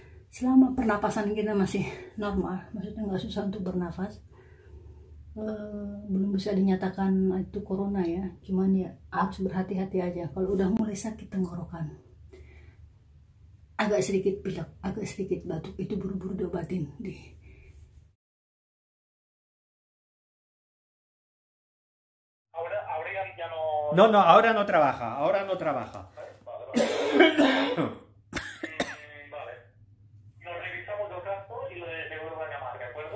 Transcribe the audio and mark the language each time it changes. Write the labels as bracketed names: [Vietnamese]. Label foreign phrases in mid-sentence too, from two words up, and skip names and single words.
[Indonesian] selama pernapasan kita masih normal, maksudnya nggak susah untuk bernafas, belum bisa dinyatakan itu corona ya, cuman ya harus berhati-hati aja. Kalau udah mulai sakit tenggorokan, agak sedikit pilek, agak sedikit batuk, itu buru-buru diobatin di [Spanish] No, no, ahora no trabaja, ahora no trabaja. Vale. Nos revisamos los gastos y le vuelvo a llamar, ¿de acuerdo?